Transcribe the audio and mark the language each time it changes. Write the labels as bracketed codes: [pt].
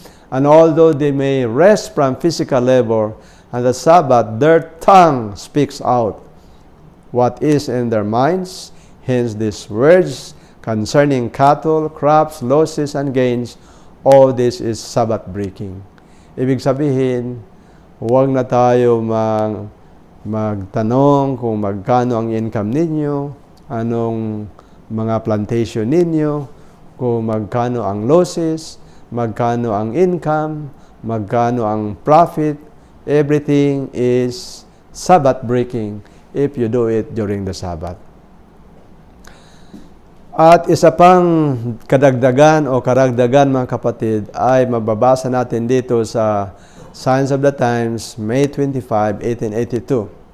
[en] And although they may rest from physical labor, and the Sabbath, their tongue speaks out what is in their minds. Hence these words concerning cattle, crops, losses, and gains, all this is Sabbath breaking. [tl] Ibig sabihin, huwag na tayo magtanong kung magkano ang income ninyo, anong mga plantation ninyo, kung magkano ang losses, magkano ang income, magkano ang profit. [en] Everything is Sabbath breaking if you do it during the Sabbath. [tl] At isa pang kadagdagan o karagdagan, mga kapatid, ay mababasa natin dito sa Signs of the Times, May 25, 1882.